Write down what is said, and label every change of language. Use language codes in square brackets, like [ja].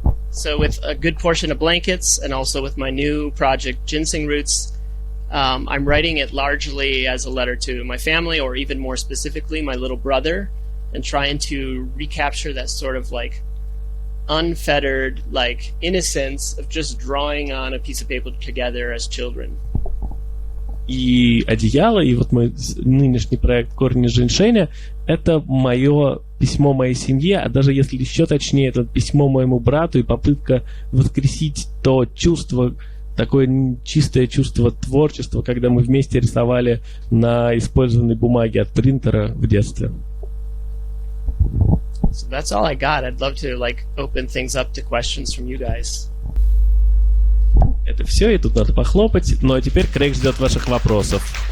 [en] So with a good portion of blankets and also with my new project, Ginseng Roots, I'm writing it largely as a letter to my family, or even more specifically, my little brother, and trying to recapture that sort of like unfettered like innocence of just drawing on a piece of paper together as children. [ru] И «Одеяла», и вот мой нынешний проект «Корни женьшеня» — это мое письмо моей семье, а даже если еще точнее, это письмо моему брату и попытка воскресить то чувство, такое чистое чувство творчества, когда мы вместе рисовали на использованной бумаге от принтера в детстве. [en] So that's all I got. I'd love to like open things up to questions from you guys. [ru] Это все, и тут надо похлопать. Ну а теперь Крейг ждет ваших вопросов.